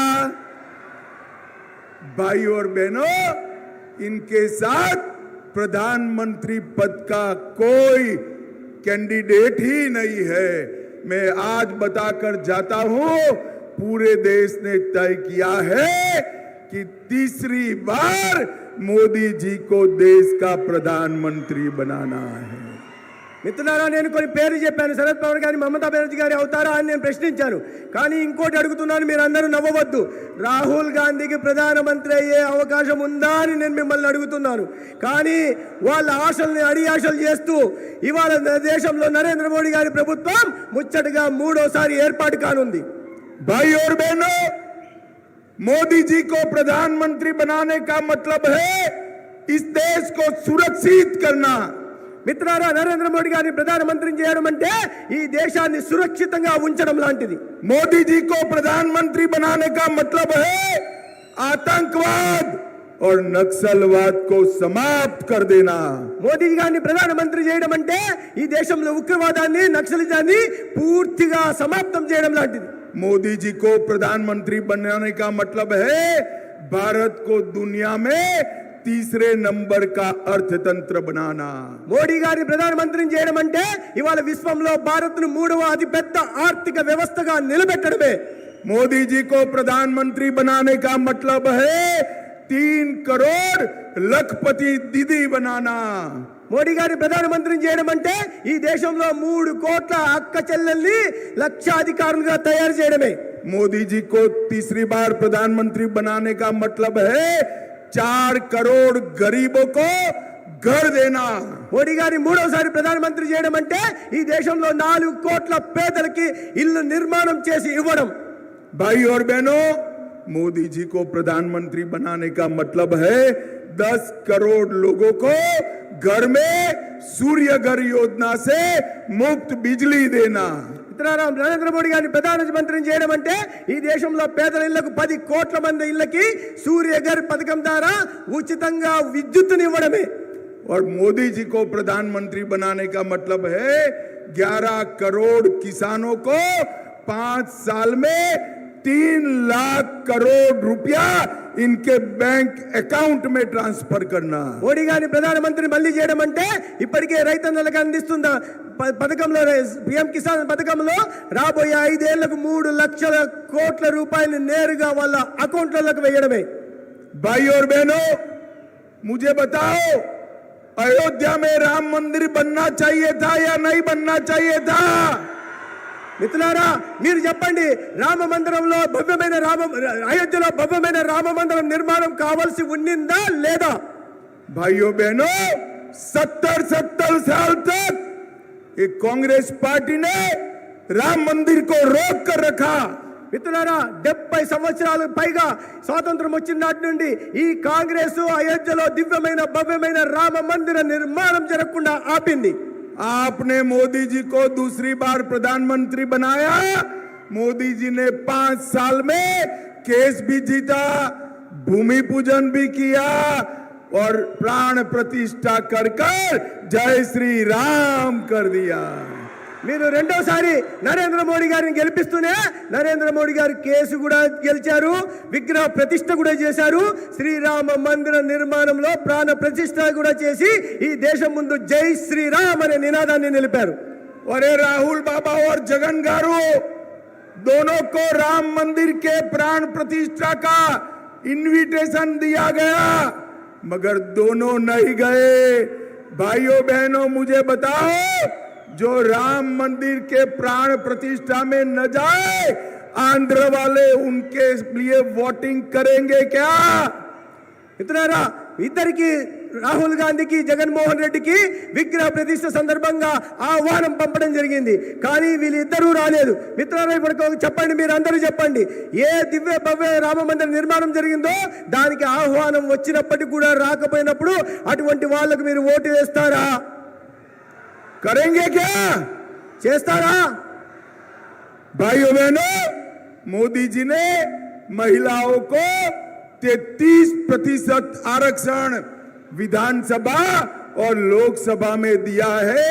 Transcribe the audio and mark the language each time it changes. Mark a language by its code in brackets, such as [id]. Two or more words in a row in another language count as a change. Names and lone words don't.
[hi] भाई और बहनों, इनके साथ प्रधानमंत्री पद का कोई कैंडिडेट ही नहीं है। मैं आज बताकर जाता हूं, पूरे देश ने तय किया है कि तीसरी बार मोदी जी को देश का प्रधानमंत्री बनाना है। [te] మిత్రులారా, నేను కొన్ని పేర్లు చెప్పాను, శరద్ పవార్ గారి, మమతా బెనర్జీ గారి అవుతారా అని నేను ప్రశ్నించాను। కానీ ఇంకోటి అడుగుతున్నాను, మీరు అందరూ నవ్వవద్దు, రాహుల్ గాంధీకి ప్రధానమంత్రి అయ్యే అవకాశం ఉందా అని నేను మిమ్మల్ని అడుగుతున్నాను। కానీ వాళ్ళ ఆశల్ని అడియాశలు చేస్తూ ఇవాళ దేశంలో నరేంద్ర మోడీ గారి ప్రభుత్వం ముచ్చటగా 3వ సారి ఏర్పాటు కానుంది। [hi] भाई और बहनों, मोदी जी को प्रधानमंत्री बनाने का मतलब है इस देश को सुरक्षित करना। [te] మిత్రులారా, నరేంద్ర మోడీ గారిని ప్రధానమంత్రిని చేయడం అంటే ఈ దేశాన్ని సురక్షితంగా ఉంచడం లాంటిది। [hi] मोदी जी को प्रधानमंत्री बनाने का मतलब है आतंकवाद और नक्सलवाद को समाप्त कर देना। [te] మోదీ గారిని ప్రధానమంత్రి చేయడం అంటే ఈ దేశంలో ఉగ్రవాదాన్ని, నక్సలిజాన్ని పూర్తిగా సమాప్తం చేయడం లాంటిది। [hi] मोदी जी को प्रधानमंत्री बनाने का मतलब है भारत को दुनिया में तीसरे नंबर का अर्थतंत्र बनाना। [te] మోడీ గారిని ప్రధానమంత్రిని చేయడం అంటే ఇవాళ విశ్వంలో భారత్ను 3వ అతిపెద్ద ఆర్థిక వ్యవస్థగా నిలబెట్టడమే। [hi] मोदी जी को प्रधानमंत्री बनाने का मतलब है 3 करोड़ लखपति दीदी बनाना। [te] మోడీ గారిని ప్రధానమంత్రిని చేయడం అంటే ఈ దేశంలో 3 కోట్ల అక్క చెల్లెల్ని లక్షాధికారులుగా తయారు చేయడమే। [hi] मोदी जी को तीसरी बार प्रधानमंत्री बनाने का मतलब है 4 करोड़ गरीबों को घर देना। [te] మోడీ గారిని 3వ సారి ప్రధానమంత్రి చేయడం అంటే ఈ దేశంలో 4 కోట్ల పేదలకి ఇల్లు నిర్మాణం చేసి ఇవ్వడం। [hi] भाई और बहनों, मोदी जी को प्रधानमंत्री बनाने का मतलब है 10 करोड़ लोगों को घर में सूर्य घर योजना से मुफ्त बिजली देना। [te] మిత్రులారా, నరేంద్ర మోడీ గారిని ప్రధానమంత్రిని చేయడం అంటే ఈ దేశంలో పేదల ఇళ్లకు 10 కోట్ల మంది ఇళ్లకి సూర్యఘర్ పథకం ద్వారా ఉచితంగా విద్యుత్తుని ఇవ్వడమే. [hi] और मोदी जी को प्रधानमंत्री बनाने का मतलब है 11 करोड़ किसानों को 5 साल में 3 लाख करोड़ रुपया इनके [en] bank account [hi] में ट्रांसफर करना. [te] మోడీ గారిని ప్రధానమంత్రి మళ్ళీ చేయడం అంటే ఇప్పటికే రైతన్నలకు అందిస్తున్న పథకంలో పిఎం కిసాన్ పథకంలో రాబోయే 5 ఏళ్లకు 3 లక్షల కోట్ల రూపాయలు నేరుగా వాళ్ళ అకౌంట్లకు వేయడమే. [hi] भाई और बहनों, मुझे बताओ, अयोध्या में राम मंदिर बनना चाहिए था या नहीं बनना चाहिए था? [te] మిత్రులారా, మీరు చెప్పండి, రామ మందిరంలో భవ్యమైన అయోధ్యలో భవ్యమైన రామ మందిరం నిర్మాణం కావాల్సి ఉండిందా లేదా? [hi] भाइयों बहनों, 70 साल तक ये कांग्रेस पार्टी ने राम मंदिर को रोक कर रखा. [te] మిత్రులారా, 70 సంవత్సరాలు పైగా స్వాతంత్రం వచ్చిన నాటి నుండి ఈ కాంగ్రెస్ అయోధ్యలో దివ్యమైన భవ్యమైన రామ మందిర నిర్మాణం జరగకుండా ఆపింది. [hi] आपने मोदी जी को दूसरी बार प्रधानमंत्री बनाया. मोदी जी ने 5 साल में केस भी जीता, भूमि पूजन भी किया और प्राण प्रतिष्ठा कर जय श्री राम कर दिया. [te] మీరు రెండోసారి నరేంద్ర మోడీ గారిని గెలిపిస్తూనే నరేంద్ర మోడీ గారు కేసు కూడా గెలిచారు, విగ్రహ ప్రతిష్ఠ కూడా చేశారు, శ్రీరామ మందిర నిర్మాణంలో ప్రాణ ప్రతిష్ఠ కూడా చేసి ఈ దేశం ముందు జై శ్రీరామ్ అనే నినాదాన్ని నిలిపారు. [hi] और राहुल बाबा और जगन गारू दोनों को राम मंदिर के प्राण प्रतिष्ठा का इनविटेशन दिया गया, मगर दोनों नहीं गए. भाइयों बहनों, मुझे बताओ, जो राम मंदिर के प्राण प्रतिष्ठा में न जाए, आंध्र वाले उनके लिए वोटिंग करेंगे क्या? [te] మిత్రులారా, ఇద్దరికి రాహుల్ గాంధీకి జగన్మోహన్ రెడ్డికి విగ్రహ ప్రతిష్ఠ సందర్భంగా ఆహ్వానం పంపడం జరిగింది, కానీ వీళ్ళిద్దరూ రాలేదు. మిత్రులారా, ఇప్పుడు చెప్పండి, మీరు అందరూ చెప్పండి, ఏ దివ్య భవ్య రామ మందిర నిర్మాణం జరిగిందో దానికి ఆహ్వానం వచ్చినప్పటికీ కూడా రాకపోయినప్పుడు అటువంటి వాళ్ళకు మీరు ఓటు వేస్తారా? [hi] करेंगे क्या? [te] చేస్తారా? [hi] भाइयों बहनों, मोदी जी ने महिलाओं को 33% आरक्षण विधानसभा और लोकसभा में दिया है.